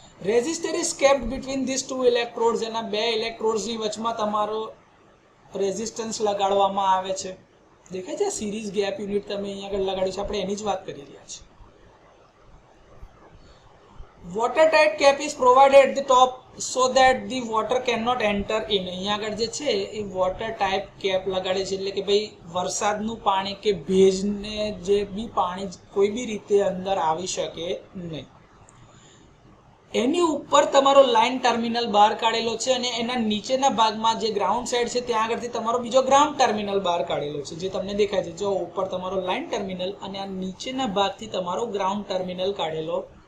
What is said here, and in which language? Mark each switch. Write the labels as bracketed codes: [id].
[en] Resistor is kept between these two electrodes. [gu] એના બે ઇલેક્ટ્રોડ્સની વચમાં તમારો રેઝિસ્ટન્સ લગાડવામાં આવે છે. દેખાય છે સિરીઝ ગેપ યુનિટ તમે અહીંયા આગળ લગાડ્યું છે, આપણે એની જ વાત કરી રહ્યા છીએ. [en] Watertight cap is provided at the top so that the water cannot enter in. [gu] અહીંયા આગળ જે છે એ વોટર ટાઈપ કેપ લગાડે છે, એટલે કે ભાઈ વરસાદનું પાણી કે ભેજને જે બી પાણી કોઈ બી રીતે અંદર આવી શકે નહીં. એની ઉપર તમારો લાઇન ટર્મિનલ બહાર કાઢેલો છે, અને એના નીચેના ભાગમાં જે ગ્રાઉન્ડ સાઈડ છે ત્યાં આગળથી તમારો બીજો ગ્રાઉન્ડ ટર્મિનલ બહાર કાઢેલો છે, જે તમને દેખાય છે. જો ઉપર તમારો લાઇન ટર્મિનલ અને આ નીચેના ભાગથી તમારો ગ્રાઉન્ડ ટર્મિનલ કાઢેલો.